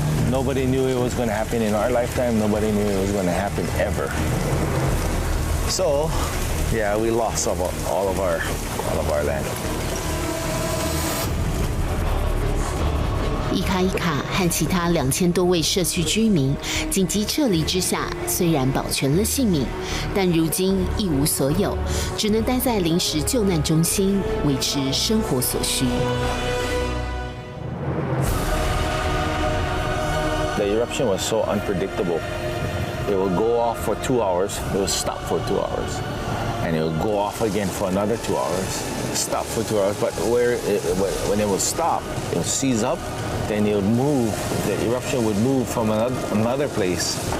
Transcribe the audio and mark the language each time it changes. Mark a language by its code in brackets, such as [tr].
[en] Nobody knew it was going to happen in our lifetime. Nobody knew it was going to happen ever. So, yeah, we lost all of our land. [zh] 伊卡伊卡和其他2000多位社区居民紧急撤离之下，虽然保全了性命，但如今一无所有，只能待在临时救难中心维持生活所需。 [en] The eruption was so unpredictable. It would go off for 2 hours, it would stop for 2 hours, and it would go off again for another 2 hours, stop for 2 hours. But when it would stop, it would seize up. Then it would move, the eruption would move from another place.